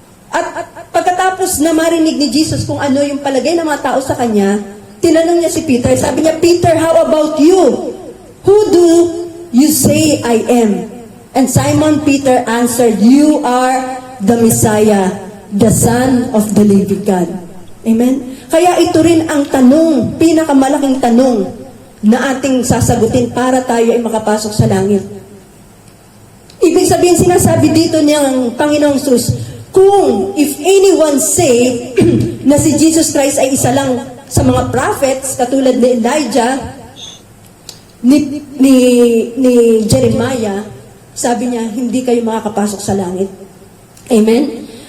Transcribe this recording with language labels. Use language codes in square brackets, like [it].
[tl] At pagkatapos na marinig ni Jesus kung ano yung palagay ng mga tao sa kanya, tinanong niya si Peter. Sabi niya, [en] Peter, how about you? Who do you say I am? And Simon Peter answered, you are the Messiah, the Son of the living God. Amen? [tl] Kaya ito rin ang tanong, pinakamalaking tanong na ating sasagutin para tayo ay makapasok sa langit. Ibig sabihin, sinasabi dito niyang Panginoong Sus, kung [en] if anyone say [tl] na si Jesus Christ ay isa lang sa mga prophets, katulad ni Elijah, ni Jeremiah, sabi niya, hindi kayo makakapasok sa langit. Amen?